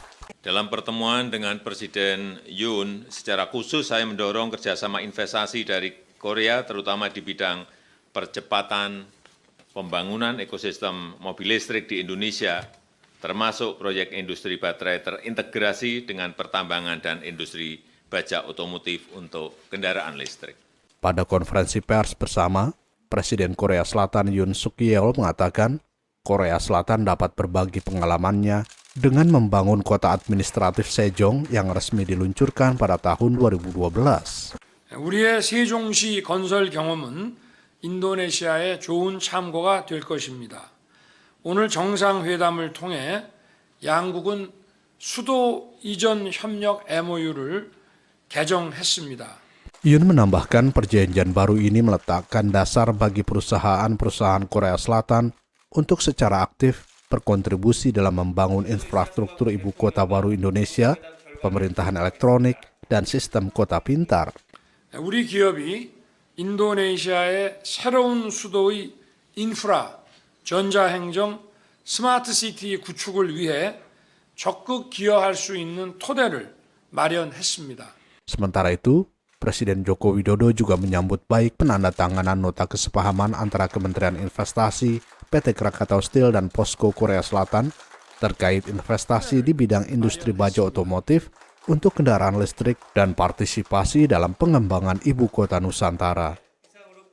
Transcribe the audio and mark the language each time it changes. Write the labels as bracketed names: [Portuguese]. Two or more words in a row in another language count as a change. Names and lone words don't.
[Indonesian] Dalam pertemuan dengan Presiden Yoon, secara khusus saya mendorong kerjasama investasi dari Korea, terutama di bidang percepatan pembangunan ekosistem mobil listrik di Indonesia, termasuk proyek industri baterai terintegrasi dengan pertambangan dan industri baja otomotif untuk kendaraan listrik. Pada konferensi pers bersama, Presiden Korea Selatan Yoon Suk Yeol mengatakan Korea Selatan dapat berbagi pengalamannya dengan membangun kota administratif Sejong yang resmi diluncurkan pada tahun 2012. [Korean] 우리의 세종시 건설 경험은 인도네시아의 좋은 참고가 될 것입니다. 오늘 정상회담을 통해 양국은 수도 이전 협력 MOU를 개정했습니다. [Indonesian] Yoon menambahkan perjanjian baru ini meletakkan dasar bagi perusahaan-perusahaan Korea Selatan untuk secara aktif berkontribusi dalam membangun infrastruktur ibu kota baru Indonesia, pemerintahan elektronik, dan sistem kota pintar. [Korean] 우리 기업이 인도네시아의 새로운 수도의 인프라, 전자행정, 스마트시티 구축을 위해 적극 기여할 수 있는 토대를 마련했습니다. [Indonesian] Sementara itu, Presiden Joko Widodo juga menyambut baik penandatanganan nota kesepahaman antara Kementerian Investasi, PT Krakatau Steel, dan POSCO Korea Selatan terkait investasi di bidang industri baja otomotif untuk kendaraan listrik dan partisipasi dalam pengembangan ibu kota Nusantara.